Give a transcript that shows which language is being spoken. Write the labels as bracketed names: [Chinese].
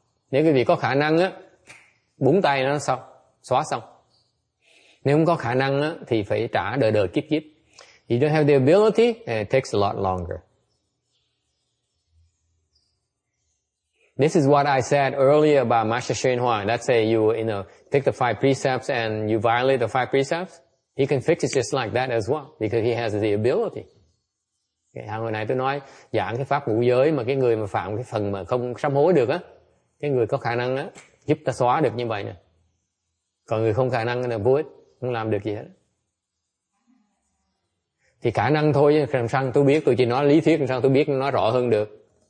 [Vietnamese] Nếu quý vị có khả năng á, búng tay nó xong, xóa xong. Nếu không có khả năng á, thì phải trả đời kiếp. [English] You don't have the ability, and it takes a lot longer. This is what I said earlier about Master Hsuan Hua. Let's say you take the 5 precepts and you violate the 5 precepts. He can fix it just like that as well, because he has the ability. [Vietnamese] Hồi nãy tôi nói giảng cái pháp ngũ giới mà cái người mà phạm cái phần mà không sám hối được á, cái người có khả năng á giúp ta xóa được như vậy nè. Còn người không khả năng là vô ích, không làm được gì hết. Thì khả năng thôi, làm sao tôi biết, tôi chỉ nói lý thuyết, làm sao tôi biết nói rõ hơn được.